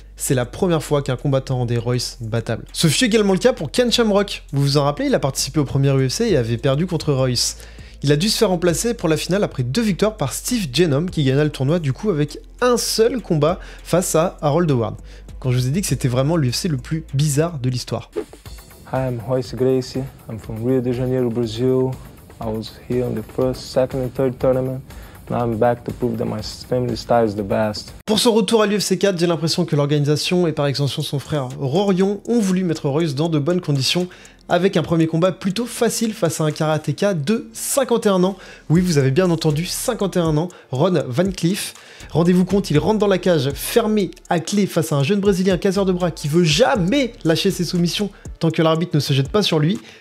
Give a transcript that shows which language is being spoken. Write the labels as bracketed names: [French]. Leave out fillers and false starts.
[French] C'est la première fois qu'un combattant rendait Royce battable. Ce fut également le cas pour Ken Shamrock. Vous vous en rappelez, il a participé au premier UFC et avait perdu contre Royce. Il a dû se faire remplacer pour la finale après 2 victoires par Steve Genome qui gagna le tournoi du coup avec un seul combat face à Harold Howard. quand je vous ai dit que c'était vraiment l'UFC le plus bizarre de l'histoire. [English] Hi, I'm Royce Gracie. I'm from Rio de Janeiro, Brazil. I was here on the first, second and third tournament. Now I'm back to prove that my family style is the best. [French] Pour son retour à l'UFC 4, j'ai l'impression que l'organisation et par extension son frère Rorion ont voulu mettre Royce dans de bonnes conditions avec un premier combat plutôt facile face à un karatéka de 51 ans. Oui, vous avez bien entendu, 51 ans, Ron Van Cliff. Rendez-vous compte, il rentre dans la cage fermé à clé face à un jeune brésilien casseur de bras qui veut jamais lâcher ses soumissions tant que l'arbitre ne se jette pas sur lui.